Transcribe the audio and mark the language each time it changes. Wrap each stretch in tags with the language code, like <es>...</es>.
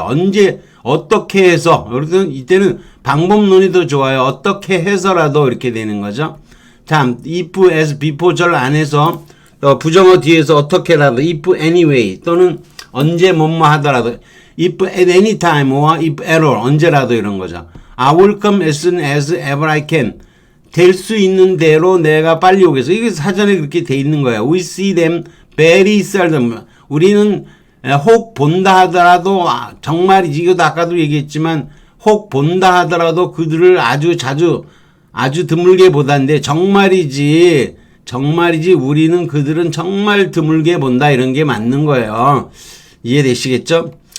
<ko>언제 어떻게 해서, 이때는 방법론이 더 좋아요. 어떻게 해서라도 이렇게 되는 거죠. 참, if, as, before 절 안에서 부정어 뒤에서 어떻게라도</ko> <en>if anyway</en> <ko>또는 언제 뭐뭐 하더라도</ko> <en>if at any time or if at all</en> <ko>언제라도 이런 거죠.</ko> <en>I will come as soon as ever I can.</en> <ko>될 수 있는 대로 내가 빨리 오겠어. 이게 사전에 그렇게 돼 있는 거예요.</ko> <en>We see them very seldom.</en> <ko>우리는 혹 본다 하더라도 정말이지 이것도 아까도 얘기했지만 혹 본다 하더라도 그들을 아주 드물게 보다는데 정말이지 우리는 그들은 정말 드물게 본다 이런 게 맞는 거예요. 이해되시겠죠?</ko>